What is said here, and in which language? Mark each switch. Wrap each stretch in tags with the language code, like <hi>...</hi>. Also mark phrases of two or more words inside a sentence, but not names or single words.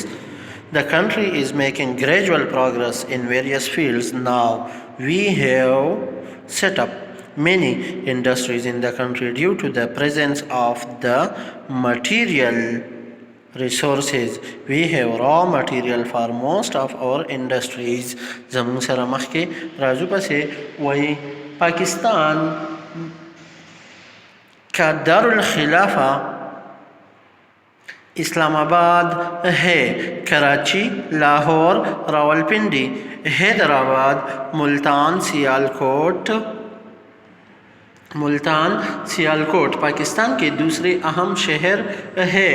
<en>The country is making gradual progress in various fields now. We have set up many industries in the country due to the presence of the material resources. We have raw material for most of our industries.</en> <ps>زمون سره مخکې راځو پسې وایي</ps> <ur>پاکستان کا دارالخلافہ اسلام آباد ہے، کراچی، لاہور، راولپنڈی، حیدرآباد، ملتان سیالکوٹ پاکستان کے دوسرے اہم شہر ہے۔</ur>